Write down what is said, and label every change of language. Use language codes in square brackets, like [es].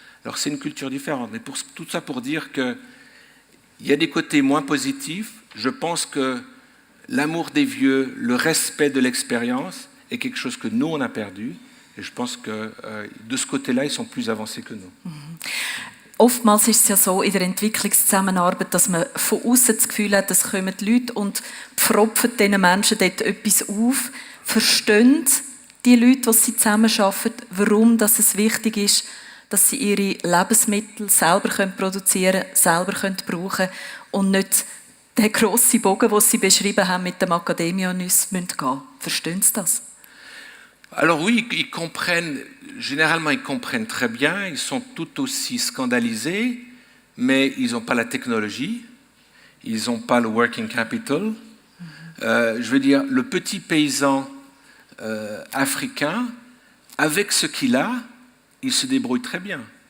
[fr] Alors c'est une culture différente, mais tout ça pour dire qu'il y a des côtés moins positifs. Je pense que l'amour des vieux, le respect de l'expérience est quelque chose que nous, on a perdu. Et je pense que de ce côté-là, ils sont plus avancés que nous. [de] Oftmals ist es ja so in der Entwicklungszusammenarbeit, dass man von außen das Gefühl hat, es kommen die Leute und pfropfen diesen Menschen dort etwas auf, verstehen die Leute, die sie zusammenarbeiten, warum dass es wichtig ist, dass sie ihre Lebensmittel selber produzieren können, selber brauchen können und nicht den grossen Bogen, den sie beschrieben haben, mit dem Academia-Nüsse gehen müssen. Verstehen sie das? [fr] Alors oui, ils comprennent, généralement ils comprennent très bien, ils sont tout aussi scandalisés, mais ils n'ont pas la technologie, ils n'ont pas le working capital. Je veux dire, le petit paysan africain, avec ce qu'il a, il se débrouille très bien.